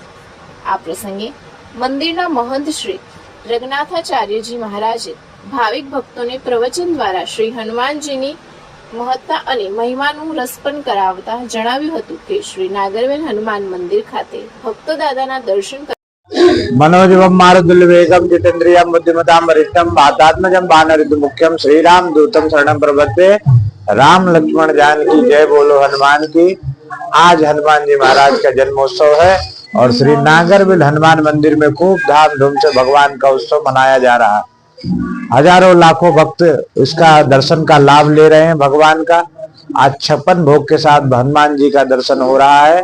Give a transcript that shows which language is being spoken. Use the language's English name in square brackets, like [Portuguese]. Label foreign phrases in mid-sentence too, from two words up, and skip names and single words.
[Gujarati] આ પ્રસંગે મંદિરના મહંત શ્રી રંગનાથાચાર્યજી મહારાજે ભાવિક ભક્તોને પ્રવચન દ્વારા શ્રી હનુમાનજીની મહત્તા અને મહિમાનું રસપન કરાવતા જણાવ્યું હતું કે શ્રી નાગરવેલ હનુમાન મંદિર ખાતે ભક્તો દાદાના દર્શન [Sanskrit] मनोजवम मारुतुल्य वेगम जितेन्द्रियम बुद्धिमताम वरिष्ठम वातात्मजम वानरयुत मुख्यम श्री राम दूतम शरणम प्रपद्ये। [Hindi] राम लक्ष्मण जानकी जय बोलो हनुमान की। आज हनुमान जी महाराज का जन्मोत्सव है और श्री नागरवेल हनुमान मंदिर में खूब धामधूम से भगवान का उत्सव मनाया जा रहा है। हजारों लाखों भक्त इसका दर्शन का लाभ ले रहे हैं भगवान का। आज 56 भोग के साथ हनुमान जी का दर्शन हो रहा है।